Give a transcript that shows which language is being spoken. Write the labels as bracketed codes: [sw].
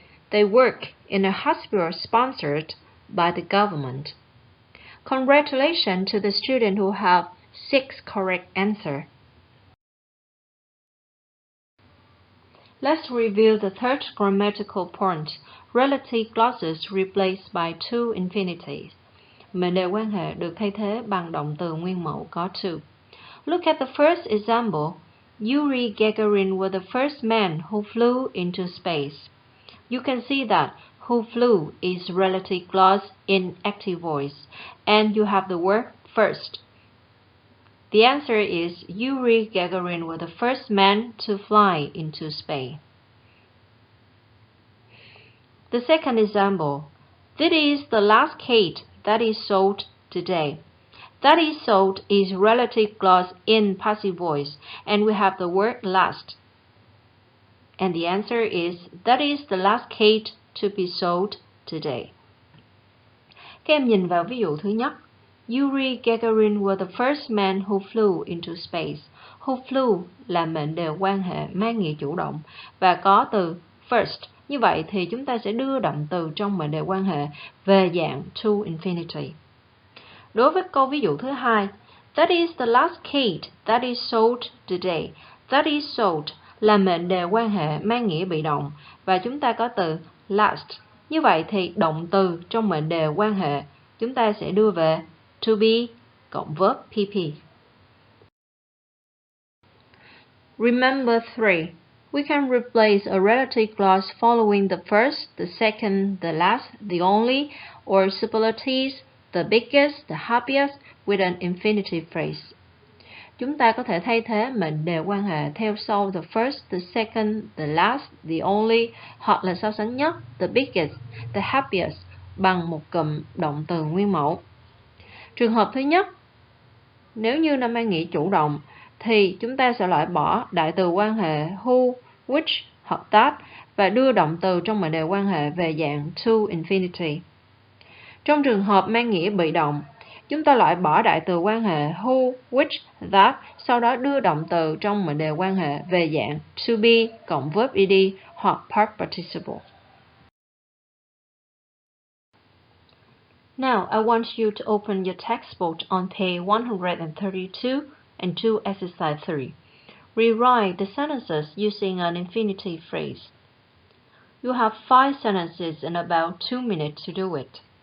[en] They work in a hospital sponsored by the government. Congratulations to the students who have 6 correct answers. Let's review the third grammatical point, relative clauses replaced by to infinities. [vi] Mệnh đề quan hệ được thay thế bằng động từ nguyên mẫu có to. [en] Look at the first example. Yuri Gagarin was the first man who flew into space. You can see that who flew is relative clause in active voice, and you have the word first. The answer is Yuri Gagarin was the first man to fly into space. The second example. This is the last cake that is sold today. That is sold is relative clause in passive voice, and we have the word last. And the answer is that is the last cake to be sold today. [vi] Các em nhìn vào ví dụ thứ nhất. [en] Yuri Gagarin was the first man who flew into space. [vi] Who flew là mệnh đề quan hệ mang nghĩa chủ động và có từ first. Như vậy thì chúng ta sẽ đưa động từ trong mệnh đề quan hệ về dạng to infinity. Đối với câu ví dụ thứ hai, that is the last cake that is sold today. That is sold là mệnh đề quan hệ mang nghĩa bị động và chúng ta có từ last. Như vậy thì động từ trong mệnh đề quan hệ chúng ta sẽ đưa về to be cộng verb pp. [en] Remember 3. We can replace a relative clause following the first, the second, the last, the only, or superlatives, the biggest, the happiest with an infinitive phrase. [vi] Chúng ta có thể thay thế mệnh đề quan hệ theo sau the first, the second, the last, the only hoặc là so sánh nhất, the biggest, the happiest bằng một cụm động từ nguyên mẫu. Trường hợp thứ nhất, nếu như nó mang nghĩa chủ động thì chúng ta sẽ loại bỏ đại từ quan hệ who, which hoặc that và đưa động từ trong mệnh đề quan hệ về dạng to infinity. Trong trường hợp mang nghĩa bị động, chúng ta loại bỏ đại từ quan hệ who, which, that, sau đó đưa động từ trong mệnh đề quan hệ về dạng to be cộng verb ed hoặc past participle. [en] Now, I want you to open your textbook on page 132 and do exercise 3. Rewrite the sentences using an infinitive phrase. You have 5 sentences and about 2 minutes to do it.